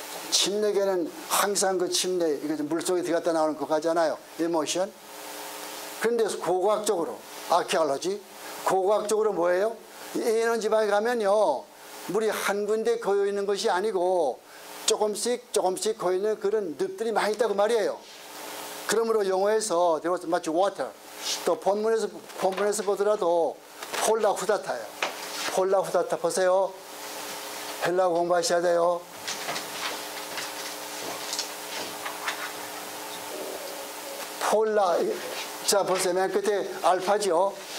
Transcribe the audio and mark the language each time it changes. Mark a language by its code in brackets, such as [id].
[ko] 침례계는 항상 그 침례, 물속에 들어갔다 나오는 그거 하잖아요. 에모션. 그런데 고고학적으로, 아키올로지, 고고학적으로 뭐예요? 예언 지방에 가면요, 물이 한 군데 고여 있는 것이 아니고 조금씩 고여 있는 그런 늪들이 많이 있다고 말이에요. 그러므로 영어에서 [en] there was much water. [ko] 또 본문에서 보더라도 폴라 후다타예요. 폴라 후다타 보세요. 헬라 공부하셔야 돼요. 폴라, 자 보세요. 맨 끝에 알파죠.